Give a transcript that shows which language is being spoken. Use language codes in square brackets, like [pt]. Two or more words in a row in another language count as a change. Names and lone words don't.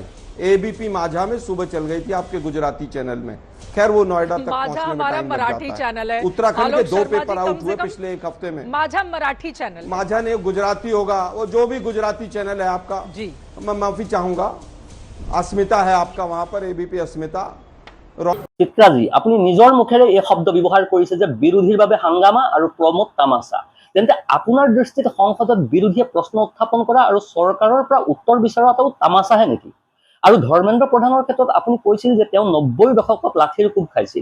[hi] एबीपी माझा में सुबह चल गई थी आपके गुजराती चैनल में। खैर वो नोएडा तक माझा पहुंचने में हमारा टाइम लग मराठी जाता चैनल है। उत्तराखंड के आलोक 2 शर्मा जी, पेपर कम आउट से हुए कम पिछले एक हफ्ते में। माझा मराठी चैनल है। माझा ने गुजराती होगा, वो जो भी गुजराती चैनल है आपका जी। मैं माफी चाहूंगा। अस्मिता है आपका वहां पर, एबीपी अस्मिता। [as] চিত্ৰাজী, আপুনি নিজৰ মুখেৰে এই শব্দ ব্যৱহাৰ কৰিছে যে বিৰোধীৰ বাবে হাংগামা আৰু প্ৰমোদ তামাচা। তেন্তে আপোনাৰ দৃষ্টিত সংসদত বিৰোধীয়ে প্ৰশ্ন উত্থাপন কৰা আৰু চৰকাৰৰ পৰা উত্তৰ বিচৰাটোও তামাচাহে নেকি? আৰু ধৰ্মেন্দ্ৰ প্ৰধানৰ ক্ষেত্ৰত আপুনি কৈছিল যে তেওঁ 90ৰ দশকত লাঠিৰ কোব খাইছিল।